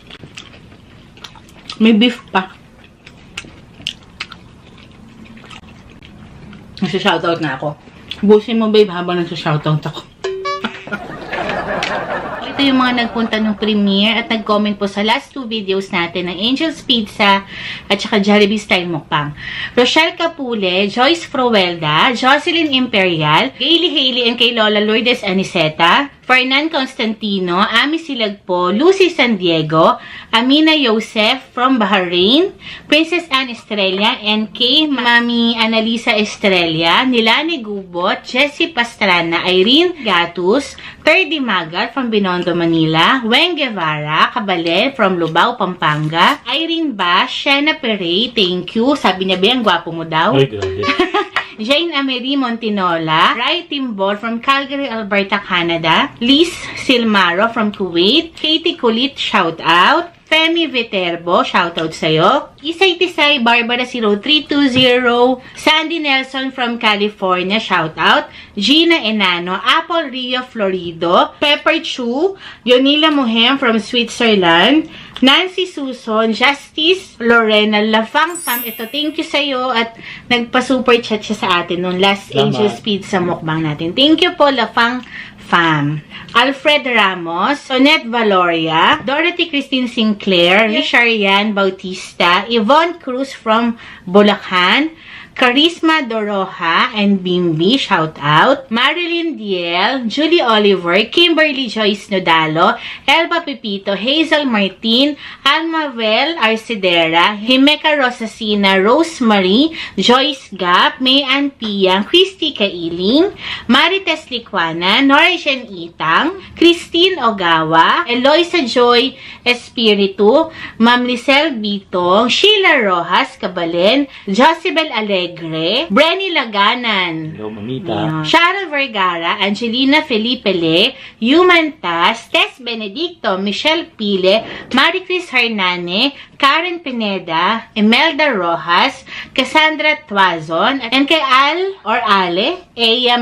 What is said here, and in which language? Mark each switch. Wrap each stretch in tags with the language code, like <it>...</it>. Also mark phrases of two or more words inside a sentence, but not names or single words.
<tl>May beef pa. Nasa-shoutout na ako. Busin mo, babe, habang nasa-shoutout ako. Ito yung mga nagpunta ng premiere at nag-comment po sa</tl> <en>last 2 videos</en> <tl>natin ng Angel's Pizza at saka Jollibee Style Mukbang. Rochelle Capule, Joyce Froelda, Jocelyn Imperial, Gaily Haley and kay Lola Lourdes Aniceta, Fernan Constantino, Ami Silagpo, Lucy San Diego, Amina Yosef from Bahrain, Princess Anne Estrella, and kay Mami Analisa Estrella, Nilani Gubot, Jessie Pastrana, Irene Gatus, Terdy Magat from Binondo, Manila, Weng Guevara, Cabalen from Lubao, Pampanga, Irene Bash, Shena Perey,</tl> <en>thank you.</en> <tl>Sabi niya, ang gwapo mo daw. Ay, grabe. Jane Amery Montinola, Rai Timbol from Calgary, Alberta, Canada, Liz Silmaro from Kuwait, Katie Kulit, shout out, Femi Viterbo,</tl> <en>shout out</en> <tl>sa'yo, Isay Tisay, Barbara 0320, Sandy Nelson from California,</tl> <en>shout out,</en> <tl>Gina Enano, Apple Rio Florido, Pepper Chu, Yonila Mohem from Switzerland, Nancy Suson, Justice, Lorena Lafang Sam, ito</tl> <en>thank you</en> <tl>sa'yo at nagpa-super chat siya sa atin nung last Angel's Pizza mukbang natin.</tl> <en>Thank you</en> <tl>po, Lafang Fam. Alfred Ramos, Sonette Valoria, Dorothy Christine Sinclair, Richarian Bautista, Yvonne Cruz from Bulacan, Charisma Doroha and Bimbi,</tl> <en>shout out.</en> <tl>Marilyn Diel, Julie Oliver, Kimberly Joyce Nodalo, Elba Pepito, Hazel Martin, Almavel Arcedera, Himeka Rosacina, Rosemary, Joyce Gap, May Ann Piang, Christy Kailing, Marites Licuana, Norjen Itang, Christine Ogawa, Eloisa Joy Espiritu, Ma'am Lisel Bitong, Sheila Rojas Cabalen, Josibel Alegre, Brenny Laganan, Hello, Mamita. Cheryl Vergara, Angelina Felipe Le, Human Tas, Tess Benedicto, Michelle Pile, Marie Chris Hernane, Karen Pineda, Imelda Rojas, Cassandra Tuazon, and kay Al or Ale, A.M.</tl>